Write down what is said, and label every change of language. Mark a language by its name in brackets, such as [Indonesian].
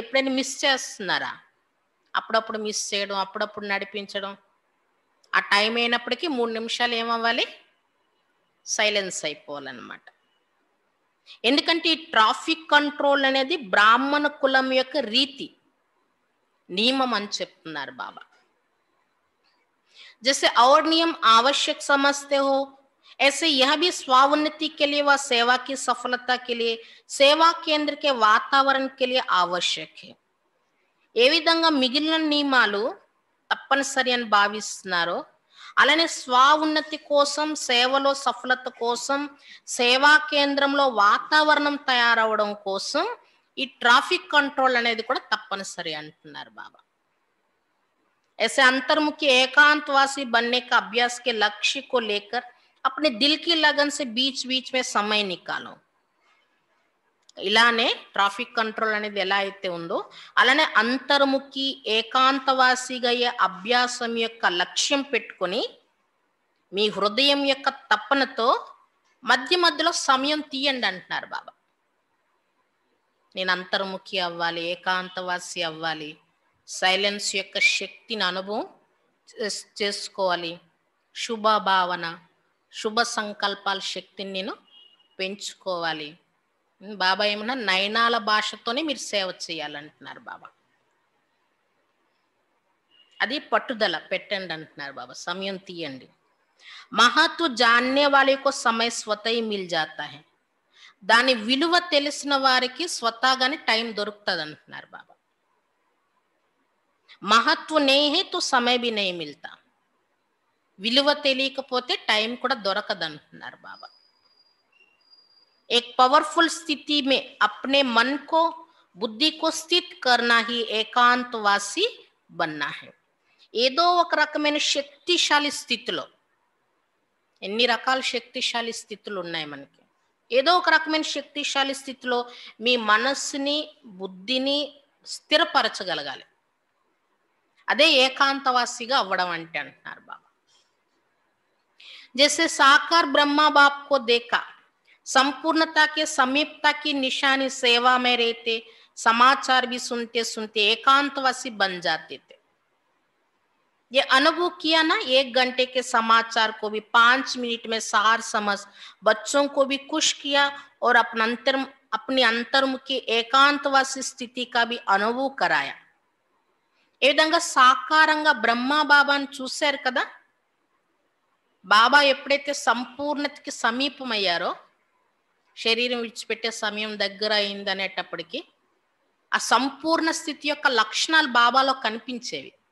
[Telugu] ఎప్పుడైనా మిస్ చేస్తున్నారా? అప్పుడప్పుడు మిస్ చేయడం, అప్పుడప్పుడు నడిపించడం. ఆ టైం అయినప్పటికీ 3 నిమిషాలు ఏమవ్వాలి, సైలెన్స్ అయిపోవాలన్నమాట. ఎందుకంటే ఈ ట్రాఫిక్ కంట్రోల్ అనేది బ్రాహ్మణ కులం యొక్క రీతి, నియమం అని చెప్తున్నారు బాబా. [Hindi] जैसे और नियम आवश्यक समझते हो, ऐसे यह भी स्वावन्नति के लिए व सेवा की सफलता के लिए सेवा केंद्र के वातावरण के लिए आवश्यक है. [Telugu] ఏ విధంగా మిగిలిన నియమాలు తప్పనిసరి అని భావిస్తున్నారో అలానే స్వావున్నతి కోసం, సేవలో సఫలత కోసం, సేవా కేంద్రంలో వాతావరణం తయారవడం కోసం ఈ ట్రాఫిక్ కంట్రోల్ అనేది కూడా తప్పనిసరి అంటున్నారు బాబా. [Hindi] ऐसे अंतर्मुखी एकांतवासी बनने का अभ्यास के लक्ष्य को लेकर अपने दिल की लगन से बीच बीच में समय निकालो. [Telugu] ఇలానే ట్రాఫిక్ కంట్రోల్ అనేది ఎలా అయితే ఉందో అలానే అంతర్ముఖి ఏకాంతవాసిగా అయ్యే అభ్యాసం యొక్క లక్ష్యం పెట్టుకొని మీ హృదయం యొక్క తపనతో మధ్య మధ్యలో సమయం తీయండి అంటున్నారు బాబా. నేను అంతర్ముఖి అవ్వాలి, ఏకాంతవాసి అవ్వాలి, సైలెన్స్ యొక్క శక్తిని అనుభవం చేసుకోవాలి, శుభ భావన, శుభ సంకల్పాల శక్తిని నేను పెంచుకోవాలి. బాబా ఏమన్నా నయనాల భాషతోనే మీరు సేవ చేయాలంటున్నారు బాబా. అది పట్టుదల పెట్టండి అంటున్నారు బాబా. సమయం తీయండి. [Hindi] మహత్వ జాన్నే వాలేకో సమయ స్వతై మిల్ జాతా హై. [Telugu] దాని విలువ తెలిసిన వారికి స్వతహాగానే టైం దొరుకుతుంది అంటున్నారు బాబా. [Hindi] మహత్వ నే హై తో సమయ భీ నహీ మిల్తా. [Telugu] విలువ తెలియకపోతే టైం కూడా దొరకదు అంటున్నారు బాబా. [Hindi] एक पावरफुल स्थिति में अपने मन को, बुद्धि को स्थित करना ही ఏకాంతవాసి बनना है. [Telugu] ఏదో ఒక రకమైన శక్తిశాలి స్థితిలో, ఎన్ని రకాల శక్తిశాలి స్థితులు ఉన్నాయి మనకి, ఏదో ఒక రకమైన శక్తిశాలి స్థితిలో మీ మనస్సుని, బుద్ధిని స్థిరపరచగలగాలి. అదే ఏకాంతవాసిగా అవ్వడం అంటే అంటున్నారు బాబా. [Hindi] जैसे साकार ब्रह्मा बाप को देखा, संपूर्णता के समीपता की निशानी सेवा में रहते, समाचार भी सुनते सुनते एकांतवासी बन जाते थे. ये अनुभव किया ना, 1 घंटे के समाचार को भी 5 मिनट में सार समझ बच्चों को भी खुश किया और अपना अपनी अंतर्मुखी एकांतवासी स्थिति का भी अनुभव कराया। [Telugu] ఏ విధంగా సాకారంగా బ్రహ్మ బాబాను చూశారు కదా, బాబా ఎప్పుడైతే సంపూర్ణతకి సమీపమయ్యారో, శరీరం విడిచిపెట్టే సమయం దగ్గర అయిందనేటప్పటికీ ఆ సంపూర్ణ స్థితి యొక్క లక్షణాలు బాబాలో కనిపించేవి.